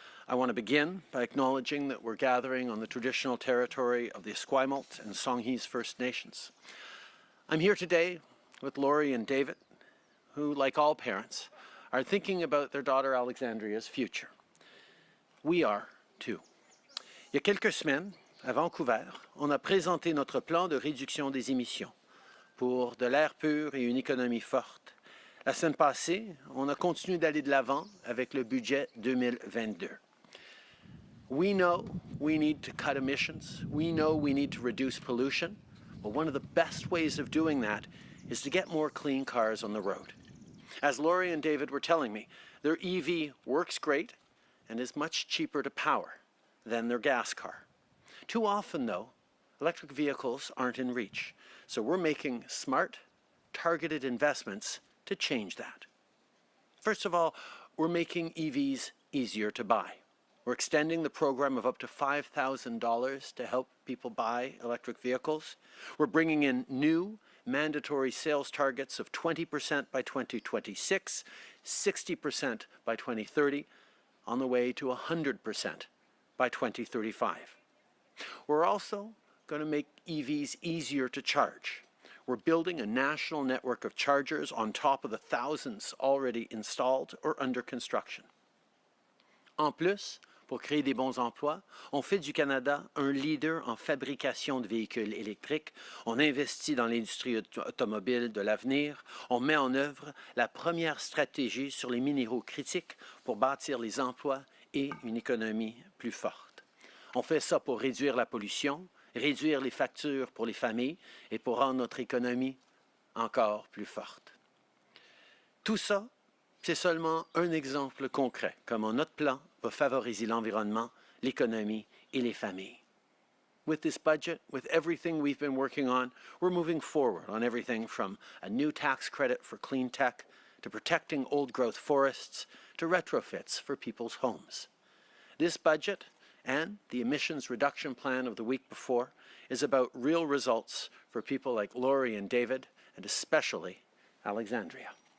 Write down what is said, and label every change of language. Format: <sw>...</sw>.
<en>I want to begin by acknowledging that we're gathering on the traditional territory of the Esquimalt and Songhees First Nations. I'm here today with Laurie and David, who, like all parents, are thinking about their daughter Alexandria's future. We are too.</en> <fr>Il y a quelques semaines, à Vancouver, on a présenté notre plan de réduction des émissions pour de l'air pur et une économie forte. La semaine passée, on a continué d'aller de l'avant avec le budget 2022.</fr> <en>We know we need to cut emissions. We know we need to reduce pollution. But one of the best ways of doing that is to get more clean cars on the road. As Laurie and David were telling me, their EV works great and is much cheaper to power than their gas car. Too often, though, electric vehicles aren't in reach. So we're making smart, targeted investments to change that. First of all, we're making EVs easier to buy. We're extending the program of up to $5,000 to help people buy electric vehicles. We're bringing in new mandatory sales targets of 20% by 2026, 60% by 2030, on the way to 100% by 2035. We're also going to make EVs easier to charge. We're building a national network of chargers on top of the thousands already installed or under construction.</en> <fr>En plus, pour créer des bons emplois, on fait du Canada un leader en fabrication de véhicules électriques, on investit dans l'industrie automobile de l'avenir, on met en œuvre la première stratégie sur les minéraux critiques pour bâtir les emplois et une économie plus forte. On fait ça pour réduire la pollution, réduire les factures pour les familles et pour rendre notre économie encore plus forte. Tout ça, c'est seulement un exemple concret comment notre plan va favoriser l'environnement, l'économie et les familles.</fr> <en>With this budget, with everything we've been working on, we're moving forward on everything from a new tax credit for clean tech to protecting old-growth forests to retrofits for people's homes. This budget and the emissions reduction plan of the week before is about real results for people like Laurie and David, and especially Alexandria.</en>